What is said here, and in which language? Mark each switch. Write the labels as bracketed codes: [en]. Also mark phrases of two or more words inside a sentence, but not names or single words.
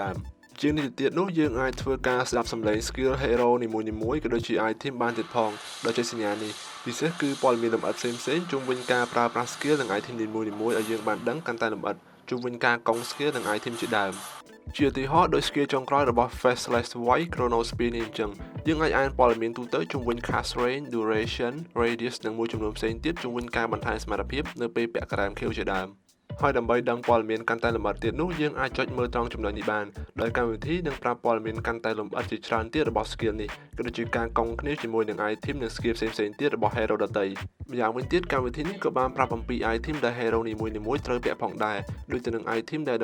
[km] ដើមជាងនេះទៅទៀតនោះយើងអាចធ្វើការស្ដាប់សំឡេង [en] skill hero [km] នីមួយៗក៏ដូចជា item បានទៀតផងដោយជាសញ្ញានេះពិសេសគឺព័ត៌មានលម្អិតផ្សេងៗជុំវិញការប្រើប្រាស់ skill និង item នីមួយៗឲ្យយើងបានដឹងកាន់តែលម្អិតជុំវិញការកុង skill និង item ជាដើមជាឧទាហរណ៍ដោយ skill ចុងក្រោយរបស់ Faceless White Chrono Speed នេះអញ្ចឹងយើងអាចអានព័ត៌មានទូទៅជុំវិញ [en] cast range duration radius [km] និងមួយចំនួនផ្សេងទៀតជុំវិញការបន្ថែមសមត្ថភាពនៅពេល ពាក់ការ៉ែមខៀវជាដើមហើយដើម្បីដឹងព័ត៌មានកាន់តែលម្អិតទៀតនោះយើងអាចចុចមើលត្រង់ចំណុចនេះបានដោយកម្មវិធីនឹងប្រាប់ព័ត៌មានកាន់តែលម្អិតជាច្រើនទៀតរបស់ skill នេះក៏ដូចជាការកុងគ្នាជាមួយនឹង item និង skill ផ្សេងៗទៀតរបស់ hero ដទៃម្យ៉ាងវិញទៀតកម្មវិធីនេះក៏បានប្រាប់អំពី item ដែល hero នីមួយៗត្រូវពាក់ផងដែរដូចទៅនឹង item ដែល